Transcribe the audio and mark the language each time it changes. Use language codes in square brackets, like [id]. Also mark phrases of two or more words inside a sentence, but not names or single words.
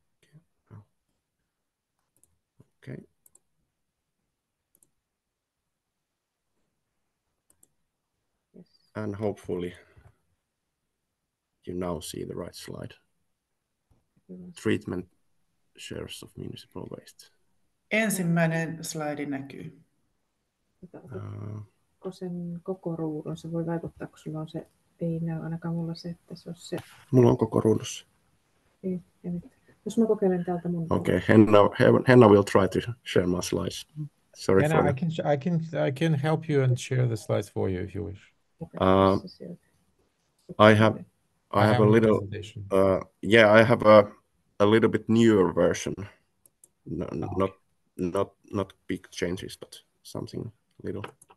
[en] Okay. Yes. And hopefully you now see the right slide. Treatment shares of municipal waste. [fi] Ensimmäinen slaidi näkyy. Sen koko ruudun, se voi vaikuttaa, kun sulla on se, ei näy ainakaan mulla se, että se on se. Mulla on koko ruudussa. Ei nyt. Jos mä kokeilen täältä mun. [en] Okay, Henna will try to share my slides. Sorry Henna, for I can help you and share the slides for you if you wish. I have a little I have a little bit newer version. Not big changes, but something little.